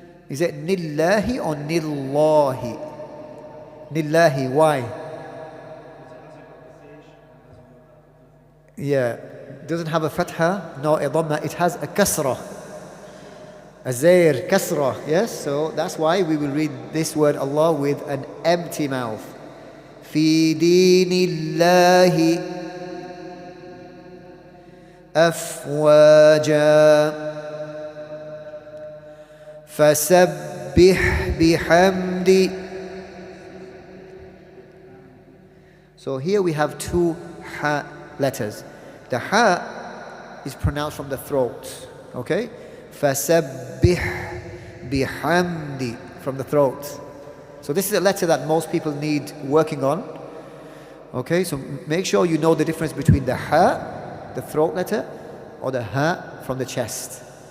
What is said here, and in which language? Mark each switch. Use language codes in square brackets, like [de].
[en] Is it nillahi or nillahi? Nillahi, why? Yeah, it doesn't have a fatha nor a dhamma, it has a kasra, a zair, kasra, yes? So that's why we will read this word Allah with an empty mouth. [ar] في دين الله أفواجا فسبح بحمد. [en] So here we have 2 ha letters. The ha is pronounced from the throat, okay? [ar] فسبح بحمد, [en] from the throat. So this is a letter that most people need working on. Okay, so make sure you know the difference between the ha, the throat letter, or the ha from the chest.